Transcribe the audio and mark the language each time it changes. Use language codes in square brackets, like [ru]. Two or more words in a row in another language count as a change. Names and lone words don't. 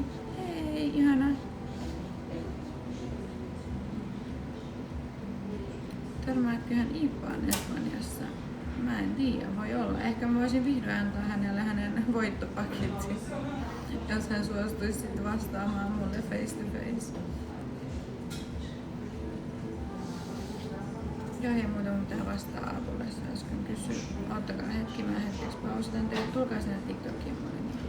[fi] Hei, ihana! Törmäätköhän Ippaan Espanjassa? Mä en tiedä, voi olla. Ehkä mä voisin vihdoin antaa hänelle hänen voittopaketin, jos hän suostuisi sitten vastaamaan mulle [en] face to face. [fi] Joo, hei, muuta mun pitää vastaa Aapolle, jos äsken kysyä. Ottakaa hetki, mä hetkeksi pausitan teille. Tulkaa sinne TikTokiin mulle.